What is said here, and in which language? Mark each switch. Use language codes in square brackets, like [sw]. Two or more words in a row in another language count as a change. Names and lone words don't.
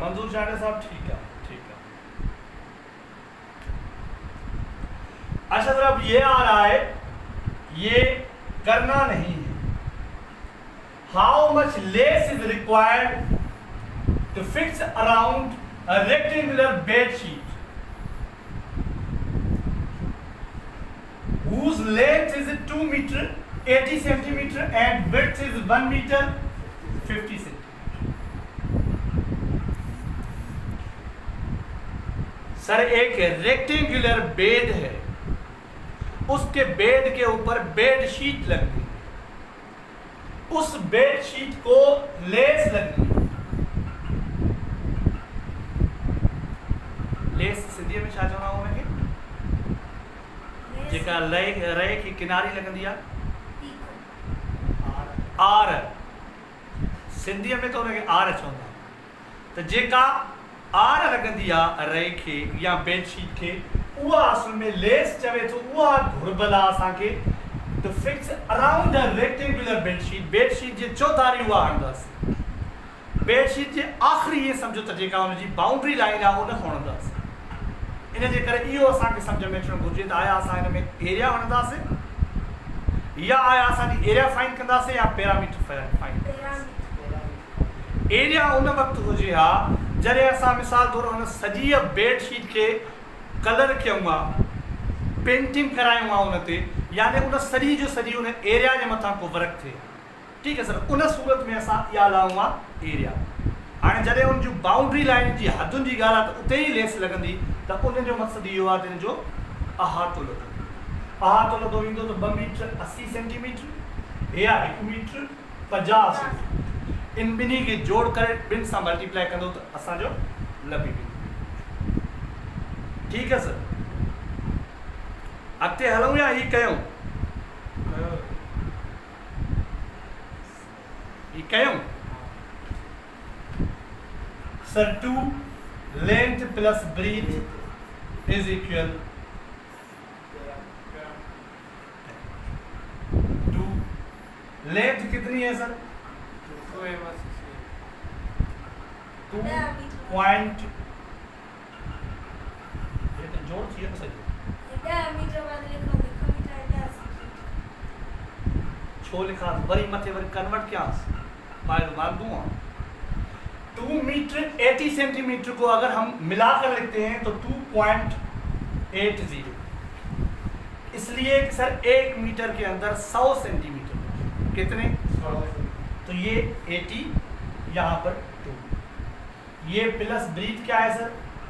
[hi] मंजूर चांडे साहब ठीक है, ठीक है। अच्छा सर, अब ये आ रहा है, ये करना नहीं है। [en] How much lace is required to fix around a rectangular bed sheet whose length is 2 meter 80 centimeter and width is 1 meter 50 centimeter। [hi] सर एक [en] rectangular bed [hi] है, उसके बेड के ऊपर [en] bed sheet [hi] लगनी है, उस [en] bed sheet [hi] को लेस लगनी है। [sd] लेस सिंधी में छा चवंदा हुआ जेका रहे की किनारी लगंदी आहे, आर सिंधीअ में तो उनखे आर चवंदा। त जेका आर लगंदी आहे रए खे या बेडशीट खे, उहा असल में लेस चवे थो उहा घुर्बल आहे असांखे [en] to fix around a rectangular bedsheet [sd] जे चौधारी उहा हणंदासीं, बेडशीट जे आख़िरी इहे सम्झो त जेका हुनजी [en] boundary line [sd] आहे उन हणंदासीं। इन जे करे इहो असांखे सम्झ में अचणु घुरिजे त आया असां हिन में एरिया हणंदासीं या आया असांजी एरिया फाइंड कंदासीं या पैरामीटर फाइंड कंदासीं। एरिया उन वक़्तु हुजे हा जॾहिं असां मिसाल तौरु हुन सॼी बेडशीट खे कलर कयूं आहे, पेंटिंग करायूं आहे उन ते, यानी उन सॼी जो सॼी उन एरिया जे मथां को वर्क थिए। ठीकु आहे सर, उन सूरत में असां इहा लाऊं आहे एरिया। हाणे जॾहिं उन जूं [en] boundary line [sd] जी हदुनि जी ॻाल्हि आहे त उते ई लेस लॻंदी, त उन जो मक़सदु इहो आहे त हिन जो अहातो लॻंदो। अहातो लॻो वेंदो त 2 मीटर 80 सेंटीमीटर या 1 मीटर 50 सेंटीमीटर, इन ॿिन्ही खे जोड़ करे ॿिनि सां मल्टीप्लाई कंदो त असांजो लभी वेंदो। ठीकु आहे सर, अॻिते हलूं या हीअ कयूं? हीअ कयूं सर, [en] 2 length plus breadth is equal 2 length [hi] कितनी है सर? 2 पॉइंट जोड़ चाहिए सर, छो लिखा [sd] वरी मथे वरी [hi] कन्वर्ट क्या मार दूंगा। 2 मीटर 80 सेंटीमीटर को अगर हम मिलाकर लिखते हैं तो 2.80, इसलिए सर 1 मीटर के अंदर 100 सेंटीमीटर कितने? तो ये 80 यहाँ पर 2, ये [en] plus breadth [hi] क्या है सर?